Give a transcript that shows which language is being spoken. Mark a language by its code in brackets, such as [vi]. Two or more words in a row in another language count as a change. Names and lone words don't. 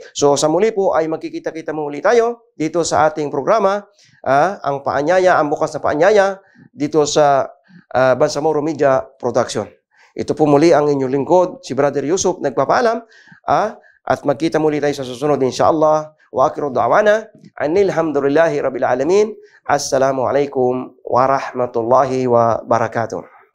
[tl] So sa muli po ay magkikita-kita muli tayo dito sa ating programa, ang paanyaya, ang bukas na paanyaya dito sa Bangsamoro Media Production. Ito po muli ang inyong lingkod, si Brother Yusuf, nagpapaalam, at magkita muli tayo sa susunod insyaAllah. [ar] وآخر دعوانا أن الحمد لله رب العالمين. السلام عليكم ورحمة الله وبركاته.